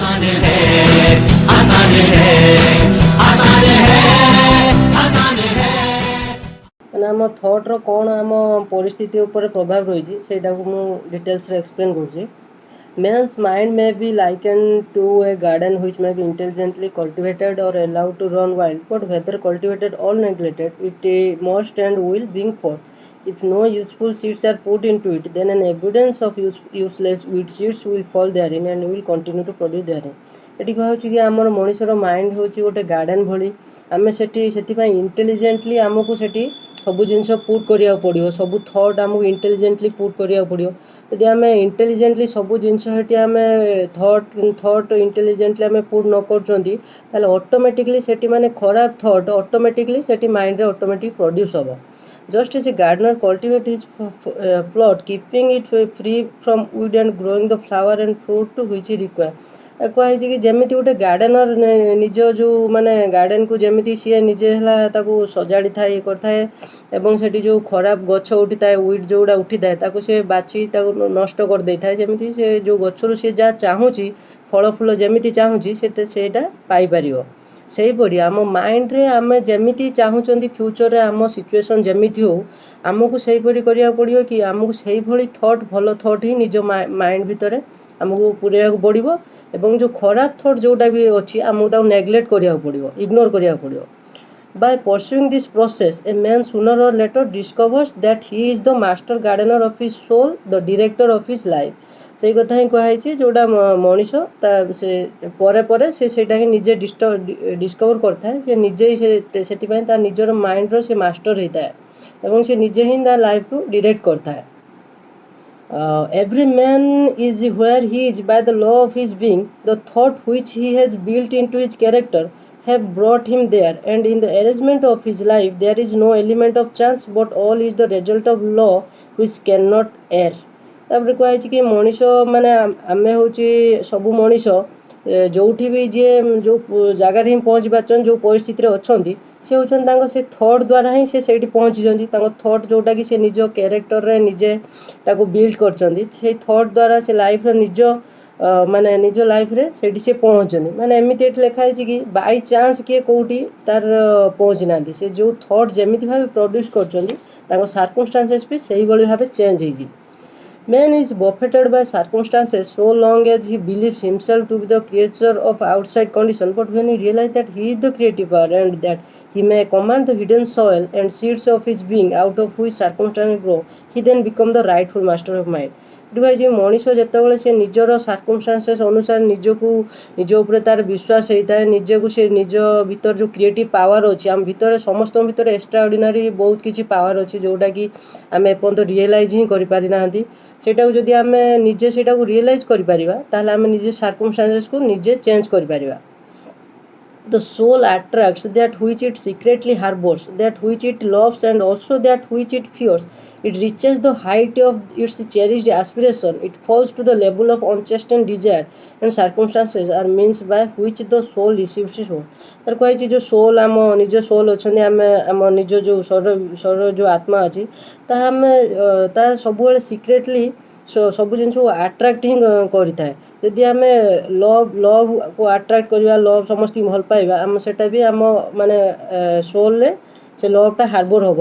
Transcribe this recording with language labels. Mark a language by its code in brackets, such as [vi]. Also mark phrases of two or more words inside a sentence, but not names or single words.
[or] ମାନେ ଆମ ଥଟ୍ର କ'ଣ ଆମ ପରିସ୍ଥିତି ଉପରେ ପ୍ରଭାବ ରହିଛି ସେଇଟାକୁ ମୁଁ [en] detailsରେ explain [or] କରୁଛି। [en] Man's mind may be likened to a garden which may be intelligently cultivated or allowed to run wild, but whether cultivated or neglected, it must and will bring forth. If no useful seeds are put into it, then an abundance of useless weed seeds will fall therein and will continue to produce therein. [or] ଏଠି କୁହାଯାଉଛି କି ଆମର ମଣିଷର ମାଇଣ୍ଡ ହେଉଛି ଗୋଟେ ଗାର୍ଡେନ୍ ଭଳି। ଆମେ ସେଥିପାଇଁ ଇଣ୍ଟେଲିଜେଣ୍ଟଲି ଆମକୁ ସେଠି ସବୁ ଜିନିଷ ପୁଟ୍ କରିବାକୁ ପଡ଼ିବ, ସବୁ ଥଟ୍ ଆମକୁ [en] intelligently put [or] କରିବାକୁ ପଡ଼ିବ। ଯଦି ଆମେ ଇଣ୍ଟେଲିଜେଣ୍ଟଲି ସବୁ ଜିନିଷ ସେଠି ଆମେ [en] thought intelligently [or] ଆମେ ପୁଟ୍ ନ କରୁଛନ୍ତି, ତାହେଲେ ଅଟୋମେଟିକଲି ସେଠି ମାନେ ଖରାପ ଥଟ୍ ଅଟୋମେଟିକଲି ସେଠି ମାଇଣ୍ଡରେ [en] automatic produce [or] ହେବ। [en] Just as a gardener cultivates his plot, keeping it free from weed and growing the flower and fruit which he requires. [or] କୁହାଯାଇଛି କି ଯେମିତି ଗୋଟେ ଗାର୍ଡେନର ନିଜ ଯେଉଁ ମାନେ ଗାର୍ଡେନକୁ ଯେମିତି ସିଏ ନିଜେ ହେଲା ତାକୁ ସଜାଡ଼ି ଥାଏ ଇଏ କରିଥାଏ ଏବଂ ସେଠି ଯେଉଁ ଖରାପ ଗଛ ଉଠିଥାଏ ୱିଡ୍ ଯେଉଁଗୁଡ଼ା ଉଠିଥାଏ ତାକୁ ସେ ବାଛି ତାକୁ ନଷ୍ଟ କରିଦେଇଥାଏ, ଯେମିତି ସେ ଯେଉଁ ଗଛରୁ ସେ ଯାହା ଚାହୁଁଛି ଫଳ ଫୁଲ ଯେମିତି ଚାହୁଁଛି ସେଇଟା ପାଇପାରିବ। ସେହିପରି ଆମ ମାଇଣ୍ଡରେ ଆମେ ଯେମିତି ଚାହୁଁଛନ୍ତି ଫ୍ୟୁଚରରେ ଆମ ସିଚୁଏସନ୍ ଯେମିତି ହେଉ ଆମକୁ ସେହିପରି କରିବାକୁ ପଡ଼ିବ କି ଆମକୁ ସେଇଭଳି ଥଟ୍ ଭଲ ଥଟ୍ ହିଁ ନିଜ ମାଇଣ୍ଡ ଭିତରେ ଆମକୁ ପୁରେଇବାକୁ ପଡ଼ିବ ଏବଂ ଯେଉଁ ଖରାପ ଥଟ୍ ଯେଉଁଟା ବି ଅଛି ଆମକୁ ତାକୁ ନେଗ୍ଲେକ୍ଟ କରିବାକୁ ପଡ଼ିବ, ଇଗ୍ନୋର କରିବାକୁ ପଡ଼ିବ। [en] By pursuing this process, a man sooner or later discovers that he is the master gardener of his soul, the director of his life. [or] ସେଇ କଥା ହିଁ କୁହାଯାଇଛି ଯେଉଁଟା ମଣିଷ ସେ ପରେ ପରେ ସେଇଟା ହିଁ ନିଜେ ଡିସ୍କଭର କରିଥାଏ, ସେ ନିଜେ ସେଥିପାଇଁ ତା ନିଜର ମାଇଣ୍ଡର ସେ ମାଷ୍ଟର ହେଇଥାଏ ଏବଂ ସେ ନିଜେ ହିଁ ତା ଲାଇଫକୁ ଡିରେକ୍ଟ କରିଥାଏ। [en] Every man is where he is by the law of his being. The thought which he has built into his character have brought him there, and in the arrangement of his life there is no element of chance, but all is the result of law which cannot err. [or] ତାପରେ କୁହାଯାଇଛି କି ମଣିଷ ମାନେ ଆମେ ହେଉଛି ସବୁ ମଣିଷ ଯେଉଁଠି ବି ଯିଏ ଯେଉଁ ଜାଗାରେ ହିଁ ପହଞ୍ଚି ପାରୁଛନ୍ତି, ଯେଉଁ ପରିସ୍ଥିତିରେ ଅଛନ୍ତି, ସେ ହେଉଛନ୍ତି ତାଙ୍କ ସେ ଥଟ୍ ଦ୍ୱାରା ହିଁ ସେ ସେଇଠି ପହଞ୍ଚିଛନ୍ତି। ତାଙ୍କ ଥଟ୍ ଯେଉଁଟାକି ସେ ନିଜ କ୍ୟାରେକ୍ଟରରେ ନିଜେ ତାକୁ ବିଲ୍ଡ କରିଛନ୍ତି, ସେଇ ଥଟ୍ ଦ୍ୱାରା ସେ ଲାଇଫ୍ର ନିଜ ଲାଇଫ୍ରେ ସେଇଠି ସେ ପହଞ୍ଚନ୍ତି। ମାନେ ଏମିତି ଏଠି ଲେଖା ହେଇଛି କି [en] by chance [or] କିଏ କେଉଁଠି ତାର ପହଞ୍ଚି ନାହାନ୍ତି, ସେ ଯେଉଁ ଥଟ୍ ଯେମିତି ଭାବେ ପ୍ରଡ୍ୟୁସ୍ କରୁଛନ୍ତି ତାଙ୍କ ସାର୍କମଷ୍ଟାନ୍ସେସ୍ ବି ସେଇଭଳି ଭାବେ ଚେଞ୍ଜ ହେଇଛି। [en] Man is buffeted by circumstances so long as he believes himself to be the creature of outside condition, but when he realizes that he is the creative power and that he may command the hidden soil and seeds of his being out of which circumstances grow, he then becomes the rightful master of mind. [or] ଯେ ମଣିଷ ଯେତେବେଳେ ସେ ନିଜର ସାର୍କମଷ୍ଟାନ୍ସେସ୍ ଅନୁସାରେ ନିଜ ଉପରେ ତାର ବିଶ୍ୱାସ ହେଇଥାଏ, ନିଜକୁ ସେ ନିଜ ଭିତରେ ଯେଉଁ [en] creative power [or] ଅଛି ଆମ ଭିତରେ ସମସ୍ତଙ୍କ ଭିତରେ [en] extra ordinary [or] ବହୁତ କିଛି ପାୱାର ଅଛି ଯେଉଁଟାକି ଆମେ ଏପର୍ଯ୍ୟନ୍ତ ରିଏଲାଇଜ୍ ହିଁ କରିପାରିନାହାନ୍ତି। ସେଇଟାକୁ ଯଦି ଆମେ ନିଜେ ସେଇଟାକୁ ରିଏଲାଇଜ୍ କରିପାରିବା ତାହେଲେ ଆମେ ନିଜେ ସାର୍କମଷ୍ଟାନ୍ସେସ୍କୁ ନିଜେ ଚେଞ୍ଜ କରିପାରିବା। [en] The soul attracts that which it secretly harbors, that which it loves and also that which it fears. It reaches the height of its cherished aspiration. It falls to the level of unchastened desire, and circumstances are means by which the soul receives its soul. [or] ତାର କୁହାଯାଇଛି ଯେଉଁ ସୋଲ୍ ଆମ ନିଜ ସୋଲ୍ ଅଛନ୍ତି, ଆମେ ଆମ ନିଜ ଯେଉଁ ଶରୀର ଯେଉଁ ଆତ୍ମା ଅଛି ତାହା ଆମେ ତାହା ସବୁବେଳେ ସିକ୍ରେଟଲି ସବୁ ଜିନିଷକୁ ଆଟ୍ରାକ୍ଟ ହିଁ କରିଥାଏ। ଯଦି ଆମେ ଲଭ୍କୁ ଆଟ୍ରାକ୍ଟ କରିବା, ଲଭ୍ ସମସ୍ତଙ୍କୁ ଭଲ ପାଇବା, ଆମେ ସେଇଟା ବି ଆମ ମାନେ ସୋଲ୍ରେ ସେ [en] loveଟା harbor [or] ହେବ।